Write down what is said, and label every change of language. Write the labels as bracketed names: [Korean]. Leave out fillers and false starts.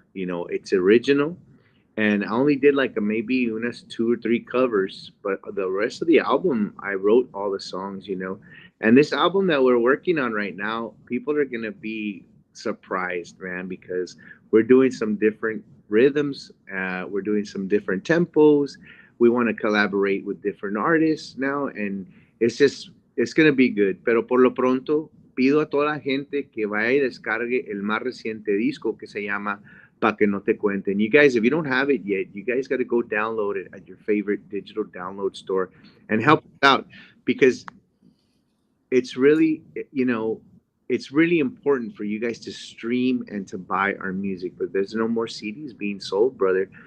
[English] You know, it's original. And I only did like maybe unas 2 or 3 covers, but the rest of the album, I wrote all the songs, you know. And this album that we're working on right now, people are going to be surprised, man, because we're doing some different rhythms. We're doing some different tempos. We want to collaborate with different artists now. And it's going to be good. [Spanish] Pero por lo pronto, pido a toda la gente que vaya y descargue el más reciente disco que se llama Pa que no te cuenten. [English] You guys, if you don't have it yet, you guys got to go download it at your favorite digital download store and help us out, because it's really, you know, it's really important for you guys to stream and to buy our music, but there's no more CDs being sold, brother.